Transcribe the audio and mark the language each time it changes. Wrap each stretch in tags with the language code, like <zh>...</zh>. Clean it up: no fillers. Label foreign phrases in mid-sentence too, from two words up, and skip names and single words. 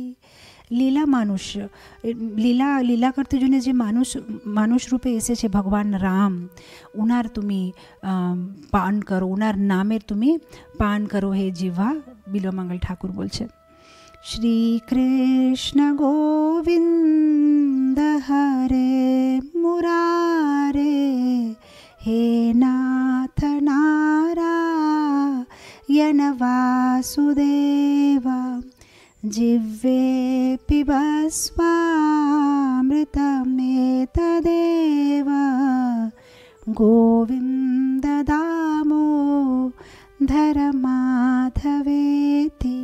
<bn>লীলা মনুষ্য, লীলা করতে জন্য যে মানুষ রূপে এসেছে ভগবান রাম, ওনার তুমি পান করো, ওনার নামের তুমি পান করো হে জিহ্বা। বিল্বমঙ্গল ঠাকুর বলছে</bn> <sa>श्री कृष्ण गोविंद हरे मुरारे हे नाथ नारायण वासुदेव जिह्वे पिबस्वामृतमेतदेव गोविंद दामोदर माधवेति।</sa>